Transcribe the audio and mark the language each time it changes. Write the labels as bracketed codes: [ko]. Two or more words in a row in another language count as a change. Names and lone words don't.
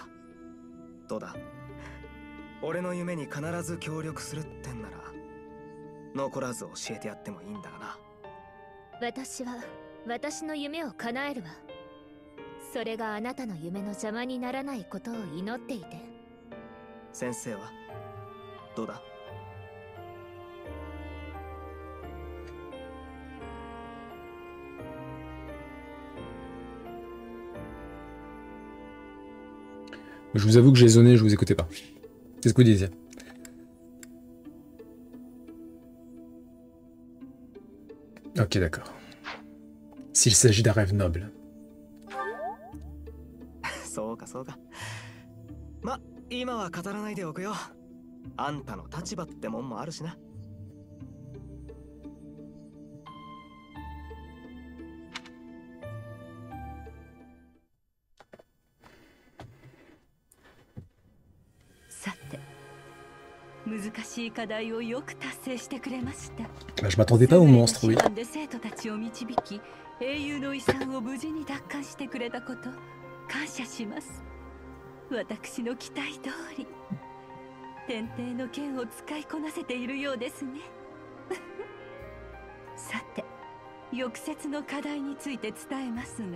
[ja] どうだ、俺の夢に必ず協力するってんなら残らず教えてやってもいいんだがな。私は私の夢を叶えるわ。それがあなたの夢の邪魔にならないことを祈っていて。先生はどうだ？ [fr] Je vous avoue que j'ai zoné, je vous écoutais pas. C'est ce que vous disiez. Ok, d'accord. S'il s'agit d'un rêve noble. [ja] そうかそうか。ま、 今は語らないでおくよ。あんたの立場ってもんもあるしな。さて、難しい課題をよく達成してくれました。 [fr] Je m'attendais pas au monstre, oui. [ja] で生徒たちを導き、英雄の遺産を無事に奪還してくれたこと、感謝します。私の期待通り、天帝の剣を使いこなせているようですね。さて、翌節の課題について伝えますが。